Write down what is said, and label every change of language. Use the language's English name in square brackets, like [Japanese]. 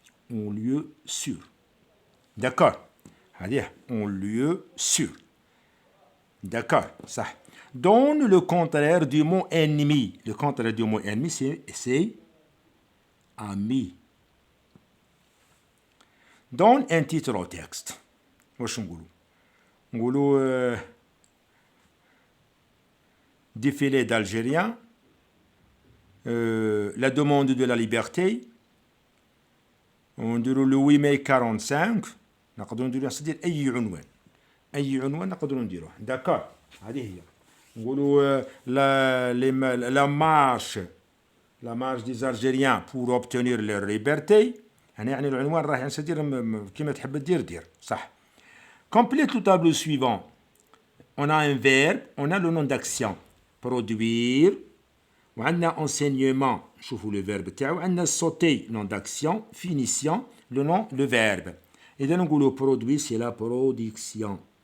[French] En lieu sûr. D'accord. Allez, en lieu sûr. D'accord, ça. Donne le contraire du mot ennemi. Le contraire du mot ennemi, c'est ami. Donne un titre au texte. [Arabic] واش نقولوا [French] défilé d'Algériens, la demande de la liberté, [Arabic] ونديروا [French] le 8 mai 45 [Arabic] نقدروا نديروا صدير اي عنوان نقدروا نديروه. داكور هذه هي. نقولوا [French] la marche des Algériens pour obtenir leur liberté. [Arabic] هنا يعني العنوان راه يعني صدير كيما تحب دير صح. [French] Complète le tableau suivant. On a un verbe, on a le nom d'action. Produire. [Arabic] وعندنا [French] enseignement. [Arabic] شوفوا [French] le verbe [Arabic] تاعو. [French] وعندنا sauter, nom d'action. Finition, le verbe. [Arabic] إذا نقولوا [French] produire, c'est la production.